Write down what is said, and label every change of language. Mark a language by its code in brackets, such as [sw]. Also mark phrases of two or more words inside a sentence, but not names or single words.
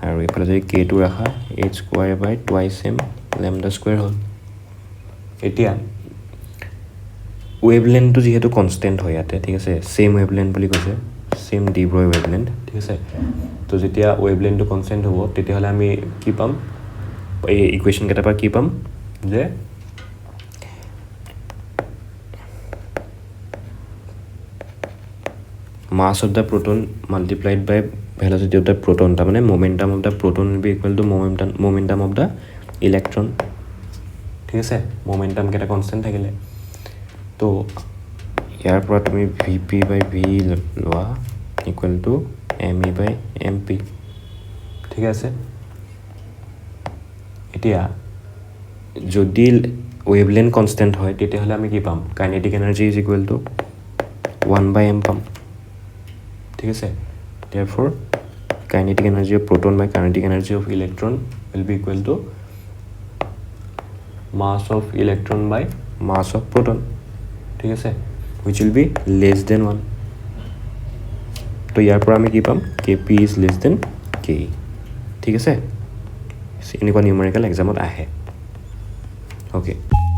[as] আৰু এইফালে যদি k2 ৰাখা h [en] square by twice [as] m [en] lambda square [as] হ'ল এতিয়া ওয়েভলেন্থটো যেহেতু কনস্ট্যান্ট হয় ইয়াতে ঠিক আছে [en] same wavelength [as] বুলি কৈছে [en] same de Broglie wavelength [as] ঠিক আছে তো যেতিয়া ওয়েভলেন্থটো কনস্ট্যান্ট হ'ব তেতিয়াহ'লে আমি কি পাম এই ইকুৱেশ্যন কেইটাৰ পৰা কি পাম যে [en] mass of the proton multiplied by velocity of the proton [as] তা মানে [en] momentum of the proton will be equal to momentum of the electron [as] ঠিক আছে [en] momentum কেটা constant [as] থাকিলে তো ইয়াৰ পৰা তুমি [en] vp by v লোৱা equal to me by mp [as] ঠিক আছে এতিয়া যদি [en] wavelength constant [as] হয় তেতিয়াহ'লে আমি কি পাম [en] kinetic energy is equal to 1 by m [as] পাম ঠিক আছে [en] therefore kinetic energy of proton by kinetic energy of electron will be equal to mass of electron by mass of proton [as] ঠিক আছে [en] which will be less than 1 [as] তো ইয়াৰ পৰা আমি কি পাম [en] kp is less than ke [as] ঠিক আছে এনেকুৱা [en] numerical exam আহে okay